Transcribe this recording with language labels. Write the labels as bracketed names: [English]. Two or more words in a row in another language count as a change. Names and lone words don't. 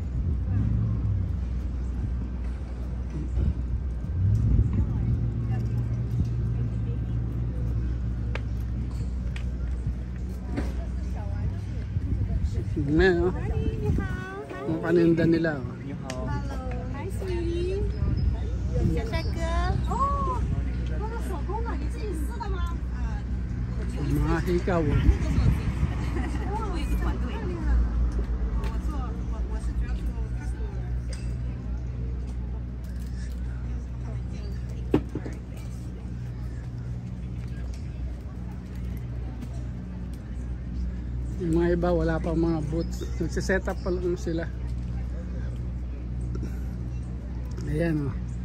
[Filipino] Ngayon, oh. Ang paninda nila, oh. [English] Hi, sweetie. [Chinese] 帅哥。哦，那个手工的，你自己撕的吗？ [Filipino] Mga hikaw, oh. [Chinese] 我也是团队。我是主要做 customer。 [Filipino] Yung mga iba wala pang mga booths. Nagsiset up pa lang sila. Ayan, oh.